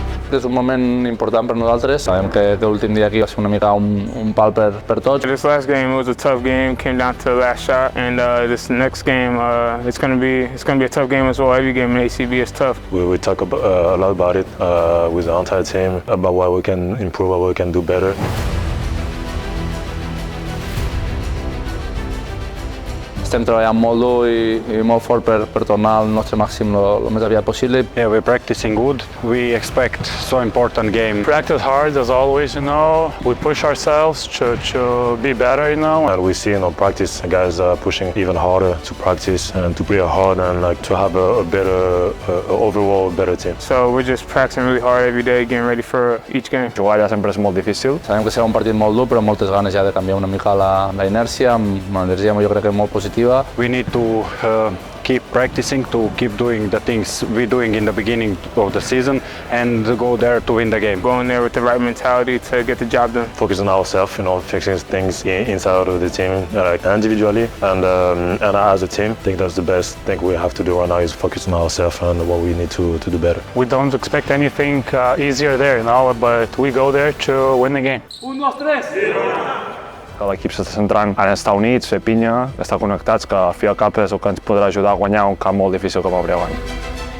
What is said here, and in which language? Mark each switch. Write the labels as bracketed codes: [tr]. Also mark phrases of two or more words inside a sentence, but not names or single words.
[ca] que és un moment important per nosaltres. Sabem que l'últim dia aquí va ser una mica un pal per tots. [en] This last game was a tough game, came down to the last shot, and this next game it's going to be a tough game as well. Every game in ACB is tough. We talk a lot about it with the entire team, about what we can improve, what we can do better. [ca] Estem treballant molt dur i molt fort per tornar al nostre màxim el més aviat possible. [en] Yeah, we're practicing good. We expect so important game. Practice hard as always, We push ourselves to be better, And we see, practice guys pushing even harder to practice and to play hard and to have a better, overall better team. So we're just practicing really hard every day, getting ready for each game. [ca] Jugar allà sempre és molt difícil. Sabem que serà un partit molt dur, però amb moltes ganes ja de canviar una mica la inèrcia, amb una energia jo crec que molt positiva. [en] We need to keep practicing, to keep doing the things we're doing in the beginning of the season and go there to win the game. Going there with the right mentality to get the job done. Focus on ourselves, fixing things inside of the team, individually and as a team. I think that's the best thing we have to do right now is focus on ourselves and what we need to do better. We don't expect anything easier there, but we go there to win the game. 1, 2, 3! [ca] L'equip s'està centrant en estar units, fer pinya, estar connectats, que al fi i al cap és el que ens podrà ajudar a guanyar un camp molt difícil com el Breuant.